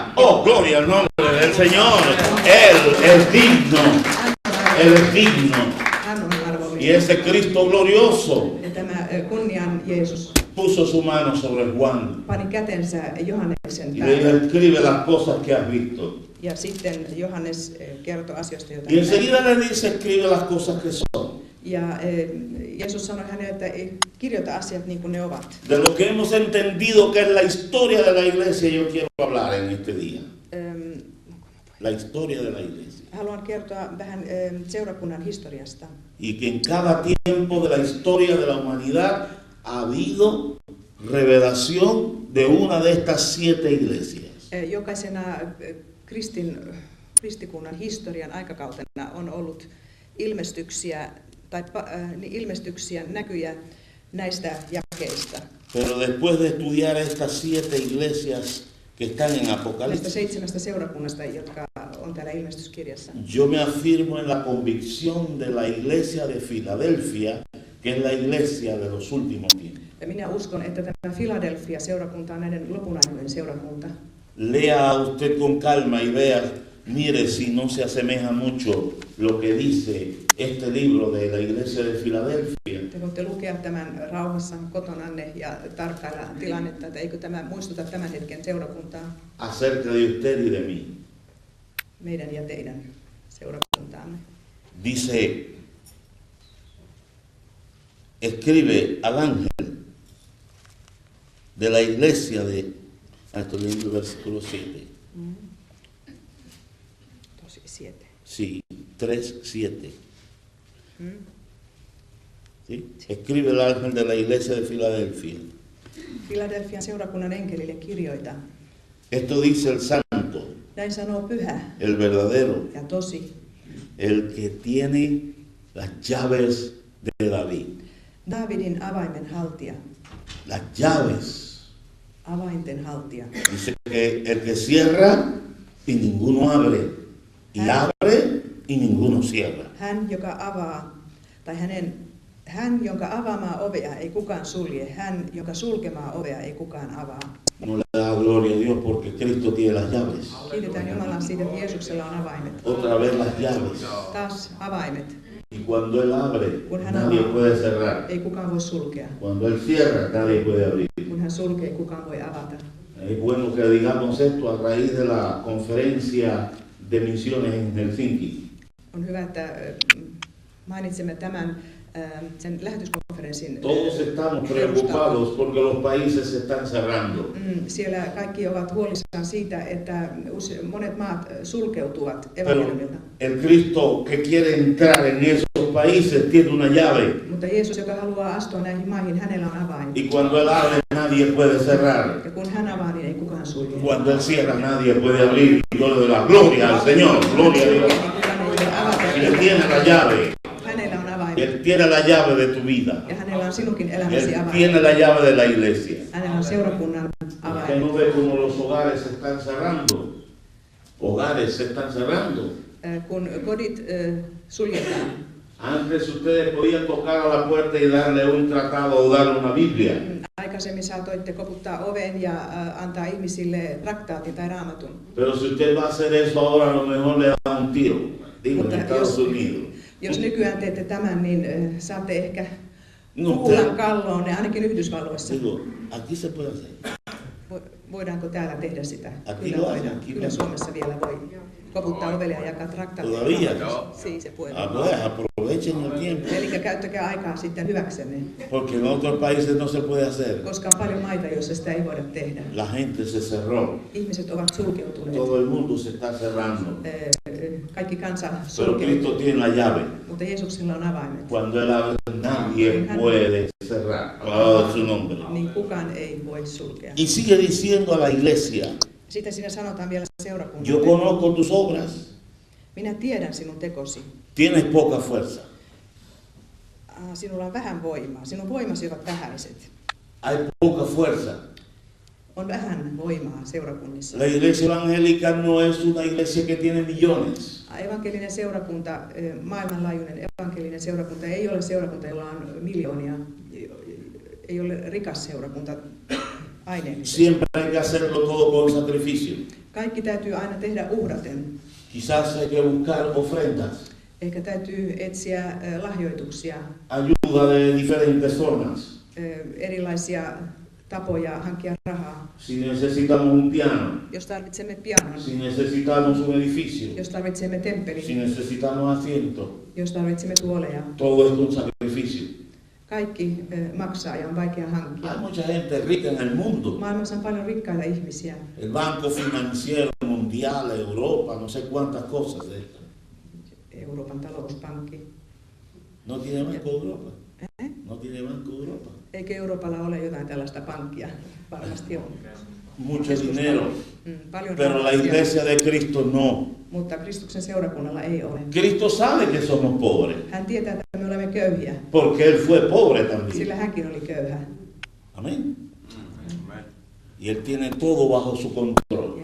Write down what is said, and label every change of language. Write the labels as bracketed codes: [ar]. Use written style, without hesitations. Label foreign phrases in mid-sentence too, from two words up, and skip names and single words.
[es] Oh, gloria al nombre del Señor. Él es digno, Él es digno. [fi] Hän on arvollinen. [es] Y ese Cristo glorioso [fi] Ja tämä kunnian Jeesus [es] puso su mano sobre Juan [fi] pani kätensä Johanneksen [es] y le dijo, [fi] päälle. [es] escribe las cosas que has visto. [fi] Ja sitten Johannes kertoi asioista, joita [es] Y [fi] hän näki. [es] enseguida le dice, escribe las cosas que son. [fi] Ja Jeesus sanoi hänelle, että kirjoita asiat niin kuin ne ovat. [es] De lo que hemos entendido que es la historia de la iglesia, yo quiero hablar en este día. La historia de la iglesia. [fi] Haluan kertoa vähän seurakunnan historiasta. [es] Y que en cada tiempo de la historia de la humanidad ha habido revelación de una de estas 7 iglesias. [fi] Jokaisena kristikunnan historian aikakautena on ollut ilmestyksiä näkyjä näistä jakeista. [es] Pero después de estudiar estas 7 iglesias que están en [fi] Näistä [es] Apocalipsis, [fi] 7 seurakunnasta, jotka on täällä ilmestyskirjassa. [es] yo me afirmo en la convicción de la iglesia de Filadelfia, que es la iglesia de los últimos tiempos. [fi] Ja minä uskon, että tämä Philadelphia-seurakunta on näiden lopun aikojen seurakunta. [es] Lea usted con calma y vea, mire si no se asemeja mucho lo que dice este libro de la iglesia de Filadelfia. [fi] Te voitte lukea tämän rauhassa kotonanne ja tarkkailla tilannetta, että eikö tämä muistuta tämän hetken seurakuntaa, [es] Acerca de usted y de mí. [fi] meidän ja teidän seurakuntaamme. [es] Dice, escribe al ángel de la iglesia de, estoy leyendo el versículo 7, [fi] Tosi 7. [es] sí, 3:7. ¿Sí? Escribe el ángel de la iglesia de Filadelfia. [fi] Philadelphian seurakunnan enkelille kirjoita. [es] Esto dice el santo, [fi] Näin sanoo pyhä [es] el verdadero, [fi] ja tosi, [es] el que tiene las llaves de David. [fi] Daavidin avaimen haltija, [es] Las llaves. [fi] avainten haltija. [es] Dice que el que cierra y ninguno abre. Y abre y ninguno cierra. [fi] Hän, joka avaa, tai hän, jonka avaamaa ovea ei kukaan sulje, hän, joka sulkemaa ovea ei kukaan avaa. [es] No le da gloria a Dios porque Cristo tiene las llaves. [fi] Kiitetään Jumalaa siitä, että Jeesuksella on avaimet. [es] Otra vez las llaves. [fi] Taas avaimet. [es] Y cuando Él abre, [fi] Kun hän [es] nadie [fi] avaa, [es] puede cerrar. [fi] ei kukaan voi sulkea. [es] Cuando Él cierra, nadie puede abrir. [fi] Kun hän sulkee, kukaan voi avata. [es] Es bueno que digamos esto a raíz de la conferencia de misiones en Helsinki. [fi] On hyvä, että mainitsemme tämän sen lähetyskonferenssin. [es] Todos estamos preocupados porque los países se están cerrando. [fi] Siellä kaikki ovat huolissaan siitä, että monet maat sulkeutuvat [es] Pero [fi] evankeliumilta. [es] el Cristo que quiere entrar en esos países tiene una llave. [fi] Mutta Jeesus, joka haluaa astua näihin maihin, hänellä on avain. [es] Y cuando Él abre, nadie puede cerrar. [fi] Ja kun hän avaa, niin ei kukaan sulje. [es] Cuando Él cierra, nadie puede abrir. Yo le doy la gloria al Señor. Gloria a Dios. [fi] Kukaan ei voi avata. [es] Y Él tiene la llave. [fi] Hänellä on avain. [es] Él tiene la llave de tu vida. [fi] Ja hänellä on sinunkin elämäsi [es] Él [fi] avain. [es] tiene la llave de la iglesia. [fi] Hänellä on seurakunnan [es] Usted [fi] avain. [es] no ve cómo los hogares se están cerrando. Hogares se están cerrando. [fi] Kun kodit suljetaan. [es] Antes ustedes podían tocar a la puerta y darle un tratado o darle una Biblia. [fi] Aikaisemmin saatoitte koputtaa oven ja antaa ihmisille traktaatin tai raamatun. [es] Pero si usted va a hacer eso ahora, a lo mejor le da un tiro. Digo, en [fi] Mutta [es] Estados Unidos. [fi] Jos nykyään teette tämän, niin saatte ehkä [es] No, [fi] kuulan kalloon, ne ainakin Yhdysvalloissa. [es] digo, aquí se puede hacer. [fi] Voidaanko täällä tehdä sitä? [es] Aquí [fi] Kyllä [es] lo [fi] voidaan. [es] hacen, aquí [fi] Kyllä [es] lo [fi] Suomessa vielä voi koputtaa ovelle ja jakaa traktaatin. [es] Todavía. Sí, se puede. Ah, pues aprovechen el tiempo. [fi] Eli käyttäkää aikaa sitten hyväksenne, [es] Porque en otros países no se puede hacer. [fi] koska on paljon maita, joissa sitä ei voida tehdä. [es] La gente se cerró. [fi] Ihmiset ovat sulkeutuneet. [es] Todo el mundo se está cerrando. [fi] Kaikki kansa [es] Pero [fi] sulkeutuu, [es] Cristo tiene la llave. [fi] mutta Jeesuksella on avaimet. [es] Cuando Él abre, nadie puede cerrar. Alabado su nombre. [fi] Niin kukaan ei voi sulkea. [es] Y sigue diciendo a la iglesia, [fi] Sitten siinä sanotaan vielä [es] yo [fi] seurakunnalle. [es] conozco tus obras. [fi] Minä tiedän sinun tekosi. [es] Tienes poca fuerza. [fi] Sinulla on vähän voimaa. Sinun voimasi ovat vähäiset. [es] Hay poca fuerza. [fi] On vähän voimaa seurakunnissa. [es] La iglesia evangélica no es una iglesia que tiene millones. [fi] Evankelinen seurakunta, maailmanlaajuinen evankelinen seurakunta ei ole seurakunta, jolla on miljoonia. Ei ole rikas seurakunta aineellisesti. [es] Siempre hay que hacerlo todo con sacrificio. [fi] Kaikki täytyy aina tehdä uhraten. [es] Quizás hay que buscar ofrendas. [fi] Ehkä täytyy etsiä lahjoituksia, [es] ayuda de diferentes formas. [fi] erilaisia tapoja hankkia rahaa. [es] Si necesitamos un piano, [fi] Jos tarvitsemme pianon, [es] si necesitamos un edificio, [fi] jos tarvitsemme [es] si [fi] temppelin, [es] necesitamos asiento, [fi] jos tarvitsemme tuoleja. [es] todo es un sacrificio. [fi] Kaikki maksaa ja on vaikea hankkia. [es] Hay mucha gente rica en el mundo. [fi] Maailmassa on paljon rikkaita ihmisiä. [es] El Banco Financiero Mundial, Europa, no sé cuántas cosas de estas. [fi] Euroopan talouspankki. [es] No tiene Banco Europa. No tiene Banco Europa. [fi] Eikö Euroopalla ole jotain tällaista pankkia? Varmasti on. [es] Mucho dinero. [fi] Paljon [es] Pero la [fi] rahaa siellä. [es] iglesia de Cristo no. [fi] Mutta Kristuksen seurakunnalla ei ole. [es] Cristo sabe que somos pobres. [fi] Hän tietää, että me olemme köyhiä, [es] Porque Él fue pobre también. [fi] sillä hänkin oli köyhä. [es] Amén. Y Él tiene todo bajo su control.